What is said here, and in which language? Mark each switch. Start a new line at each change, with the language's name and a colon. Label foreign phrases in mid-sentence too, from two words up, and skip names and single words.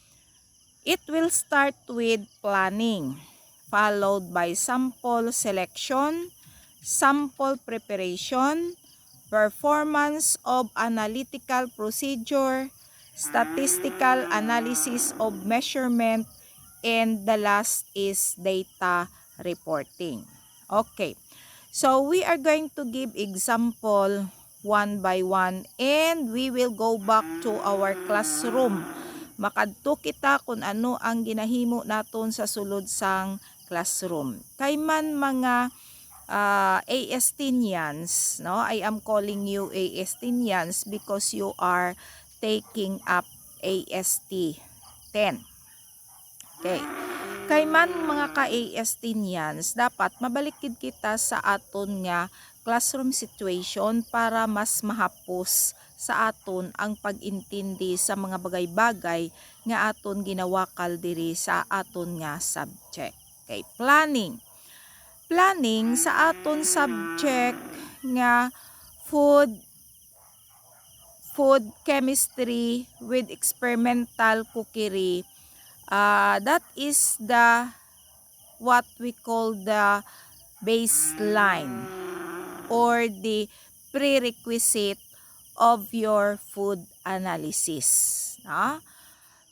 English: It will start with planning, followed by sample selection, sample preparation, performance of analytical procedure, statistical analysis of measurement, and the last is data reporting. Okay, so we are going to give example one by one and we will go back to our classroom.
Hiligaynon: Makadto kita kung ano ang ginahimo naton sa sulod sang classroom. Kay man mga ASTinians, no?
English: I am calling you ASTinians because you are taking up AST 10. Okay.
Hiligaynon: Kay man mga ka-ASTinians, dapat mabalikid kita sa aton nga classroom situation para mas mahapos sa aton ang pag-intindi sa mga bagay-bagay nga aton ginawakal diri sa aton nga subject. Okay, planning sa aton subject nga
English: food chemistry with experimental cookery. That is the what we call the baseline or the prerequisite of your food analysis.